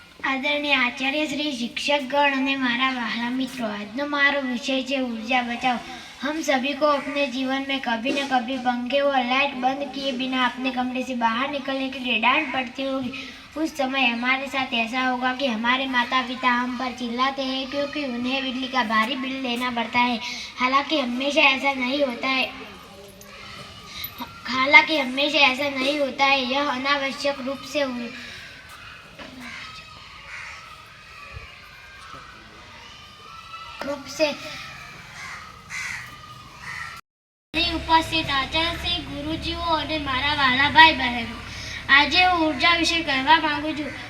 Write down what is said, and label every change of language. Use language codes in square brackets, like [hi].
[gu] આદરણીય આચાર્ય શ્રી, शिक्षकगण અને મારા વહાલા મિત્રો, આજનો મારો વિષય છે [hi] ऊर्जा बचाओ. हम सभी को अपने जीवन में कभी न कभी पंखे और लाइट बंद किए बिना अपने कमरे से बाहर निकलने के लिए डांट पड़ती होगी. उस समय हमारे साथ ऐसा होगा कि हमारे माता पिता हम पर चिल्लाते हैं क्योंकि उन्हें बिजली का भारी बिल देना पड़ता है. हालांकि हमेशा ऐसा नहीं होता है. यह अनावश्यक रूप से [gu] ઉપસ્થિત આચાર્ય ગુરુજીઓ અને મારા વહાલા ભાઈ બહેનો, આજે હું ઉર્જા વિશે કહેવા માંગુ છું.